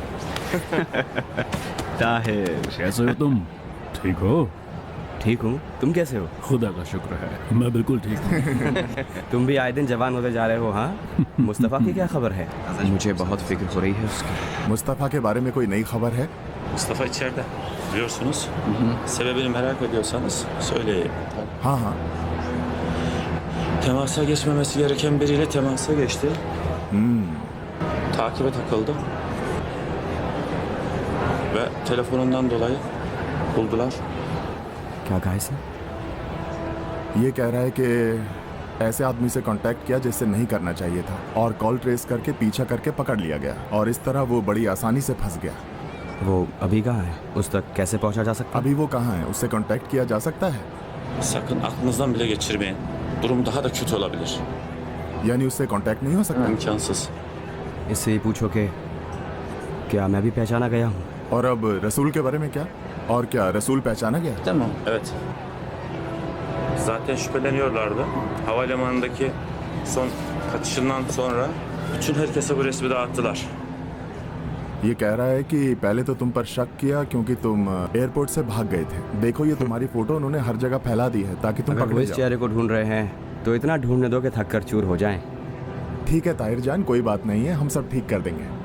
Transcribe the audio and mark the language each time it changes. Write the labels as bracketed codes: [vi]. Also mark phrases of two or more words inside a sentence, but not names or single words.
[hi] ताहिर, कैसे हो तुम? ठीक हो? ठीक हूँ, तुम कैसे हो? खुदा का शुक्र है, मैं बिल्कुल ठीक हूँ। तुम भी आए दिन जवान होते जा रहे हो। हाँ, मुस्तफ़ा की क्या खबर है? मुझे बहुत फिक्र हो रही है उसकी। मुस्तफ़ा के बारे में कोई नई खबर है? [tr] Mustafa içeride. Biliyorsunuz. Sebebini merak ediyorsanız söyleyin. Ha. Temasa geçmemesi gereken biriyle temasa geçti. Takibe takıldı. Ve telefonundan dolayı buldular. [hi] क्या कहा इसने? ये कह रहा है कि ऐसे आदमी से कांटेक्ट किया जिससे नहीं करना चाहिए था और कॉल ट्रेस करके पीछा करके पकड़ लिया गया और इस तरह वो बड़ी आसानी से फंस गया। वो अभी कहाँ है? उस तक कैसे पहुँचा जा सकता? अभी वो कहाँ है? उससे कांटेक्ट किया जा सकता है? [tr] Sakın aklınızdan bile geçirmeyin. Durum daha da kötü olabilir. [hi] यानी उससे कांटेक्ट नहीं हो सकता? [tr] İmkansız. [hi] इससे ही पूछो कि क्या मैं भी पहचाना गया हूँ? और अब रसूल के बारे में क्या? और क्या रसूल पहचाना गया? [tr] Tamam. Evet. Zaten şüpheleniyorlardı. Havalimanındaki son kaçışından sonra bütün herkese bu resmi dağıttılar. [hi] ये कह रहा है कि पहले तो तुम पर शक किया क्योंकि तुम एयरपोर्ट से भाग गए थे। देखो ये तुम्हारी फोटो उन्होंने हर जगह फैला दी है ताकि तुम अगर वो पकड़े इस जाओ। चेहरे को ढूंढ रहे हैं तो इतना ढूंढने दो कि थक कर चूर हो जाएं। ठीक है ताहिर जान, कोई बात नहीं है, हम सब ठीक कर देंगे।